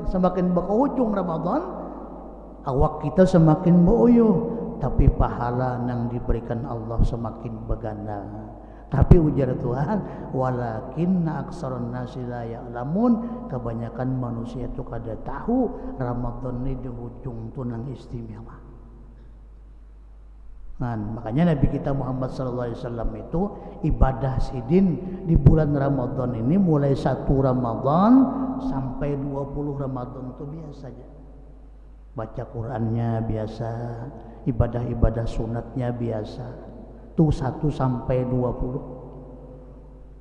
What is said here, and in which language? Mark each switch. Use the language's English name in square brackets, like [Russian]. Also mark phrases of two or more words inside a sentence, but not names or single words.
[Banjar] Semakin berujung Ramadan awak kita semakin boyo, tapi pahala yang diberikan Allah semakin berganda. Tapi ujar Tuhan, [Arabic] ولكن أكثر الناس لا يعلمون, [Banjar] kebanyakan manusia itu kada tahu Ramadan ini di ujung tu nang istimewa. Nah, makanya Nabi kita Muhammad [Arabic] صلى الله عليه وسلم [Banjar] itu ibadah sidin di bulan Ramadan ini mulai 1 Ramadan sampai 20 Ramadan itu biasa saja. Baca Qur'annya biasa, ibadah-ibadah sunatnya biasa. Itu 1 sampai 20.